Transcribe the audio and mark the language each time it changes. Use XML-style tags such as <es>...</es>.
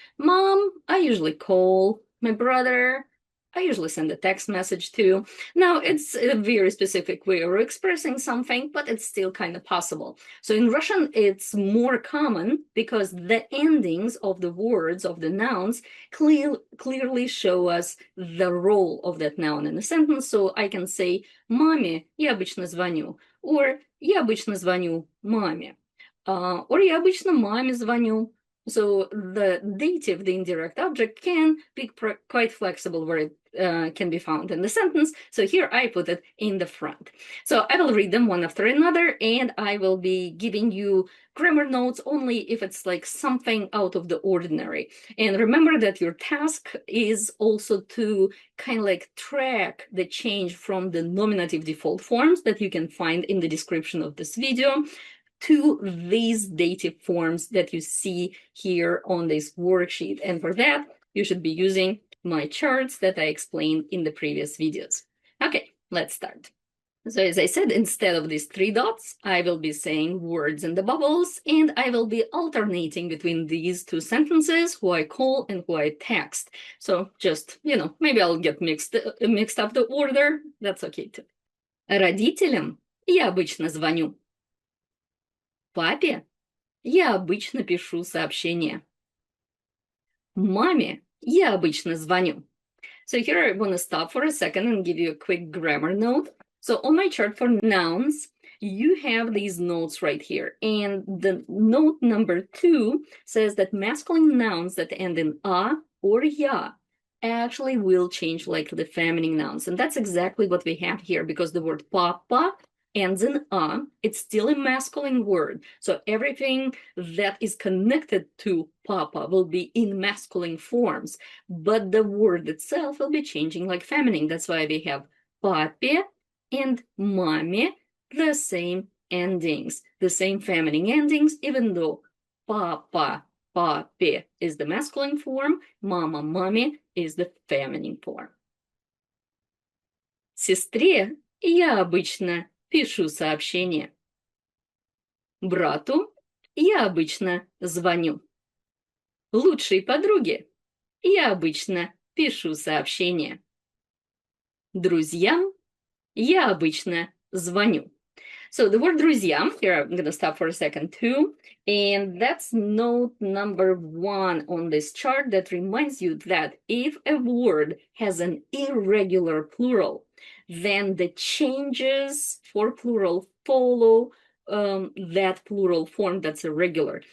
<en>Mom, I usually call. My brother, I usually send a text message to. Now, it's a very specific way of expressing something, but it's still kind of possible. So in Russian, it's more common because the endings of the words, of the nouns, clearly show us the role of that noun in a sentence. So I can say,</en> <ru>маме, я обычно звоню,</ru> <en>or</en> <ru>я обычно звоню маме,</ru> <en>or</en> <ru>я обычно маме звоню.</ru> <en>So the dative, the indirect object, can be quite flexible where it can be found in the sentence. So here I put it in the front. So I will read them one after another, and I will be giving you grammar notes only if it's like something out of the ordinary. And remember that your task is also to kind of like track the change from the nominative default forms that you can find in the description of this video to these dative forms that you see here on this worksheet. And for that, you should be using my charts that I explained in the previous videos. Okay, let's start. So as I said, instead of these 3 dots, I will be saying words in the bubbles, and I will be alternating between these 2 sentences, who I call and who I text. So just, maybe I'll get mixed up the order. That's okay too.</en> <ru>Родителям я обычно звоню. Папе я обычно пишу сообщения. Маме я обычно звоню.</ru> <en>So here I want to stop for a second and give you a quick grammar note. So on my chart for nouns, you have these notes right here. And the note number 2 says that masculine nouns that end in a or ya actually will change like the feminine nouns. And that's exactly what we have here because the word papa ends in a, it's still a masculine word. So everything that is connected to papa will be in masculine forms, but the word itself will be changing like feminine. That's why we have pape and mame, the same endings, the same feminine endings, even though papa, pape is the masculine form, mama, mame is the feminine form.</en> <ru>Сестре я обычно пишу сообщение. Брату я обычно звоню. Лучшей подруге я обычно пишу сообщение. Друзьям я обычно звоню.</ru> <en>So the word друзья, here I'm going to stop for a second too. And that's note number 1 on this chart that reminds you that if a word has an irregular plural, then the changes for plural follow that plural form that's irregular.</en>